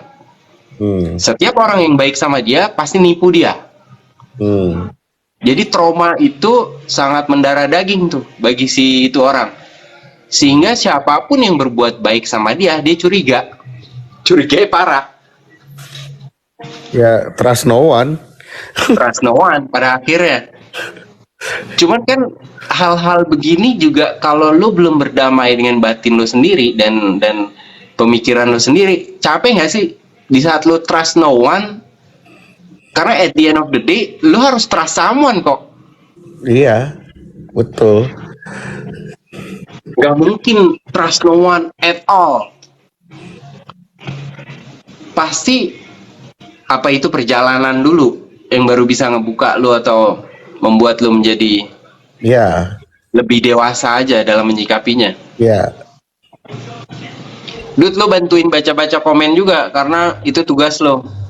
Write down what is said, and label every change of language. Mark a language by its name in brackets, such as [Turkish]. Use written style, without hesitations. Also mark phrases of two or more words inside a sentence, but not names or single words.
[Indonesian] Setiap orang yang baik sama dia pasti nipu dia. Jadi trauma itu sangat mendarah daging tuh bagi si itu orang. Sehingga siapapun yang berbuat baik sama dia, dia curiga. Curiganya parah. Ya, [English] trust no one. Trust no one [Indonesian] pada akhirnya. Cuman kan hal-hal begini juga kalau lu belum berdamai dengan batin lu sendiri dan pemikiran lu sendiri, capek nggak sih di saat lu [English] trust no one? Karena at the end of the day, [Indonesian] lu harus [English] trust someone [Indonesian] kok. Iya, betul. Gak mungkin [English] trust no one at all. [Indonesian] Pasti apa itu perjalanan dulu yang baru bisa ngebuka lu atau membuat lu menjadi lebih dewasa aja dalam menyikapinya. Dut, lo bantuin baca-baca komen juga karena itu tugas lo.